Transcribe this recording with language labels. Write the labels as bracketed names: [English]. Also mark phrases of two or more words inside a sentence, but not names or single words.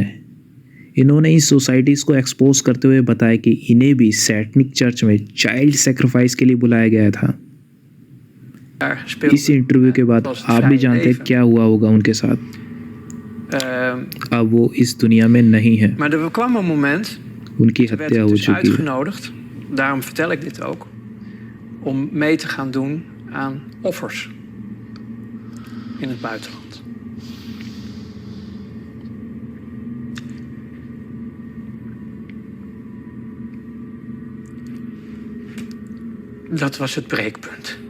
[Hindi] इन्होंने इस सोसाइटीज़ को एक्सपोज करते हुए बताया कि इन्हें भी [English] satanic church [Hindi] में [English] child sacrifice [Hindi] के लिए बुलाया गया था। इस इंटरव्यू के बाद आप भी जानते हैं क्या हुआ होगा उनके साथ। अब वो इस दुनिया में नहीं है, [Dutch] Maar er kwam een moment, [Hindi] उनकी [Dutch] ze werd [Hindi] हत्या हो [Dutch] dus [Hindi] चुकी है। [Dutch] uitgenodigd, daarom vertel ik dit ook, om mee te gaan doen aan offers in het buitenland. Dat was het breekpunt.